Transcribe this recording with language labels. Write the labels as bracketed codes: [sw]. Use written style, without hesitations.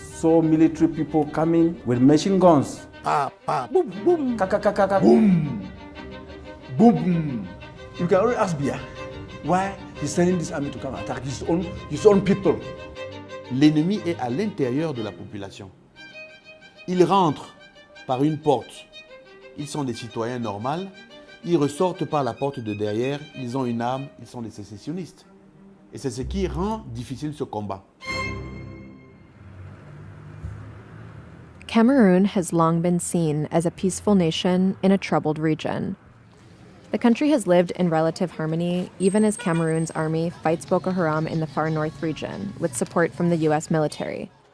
[en] saw military people coming with machine guns. Pa, pa, boom, boom. Kaka, kaka, kaka. Boom. Boom, boom. You can only ask Biya why he's sending this army to come attack his own people. [fr] L'ennemi est à l'intérieur de la population. Ils rentrent par une porte. Ils sont des citoyens normaux. Ils ressortent par la porte de derrière. Ils ont une arme. Ils sont des sécessionnistes. Et c'est ce qui rend difficile ce combat. [en] Cameroon has long been seen as a peaceful nation in a troubled region. The country has lived in relative harmony, even as Cameroon's army fights Boko Haram in the far north region, with support from the U.S. military.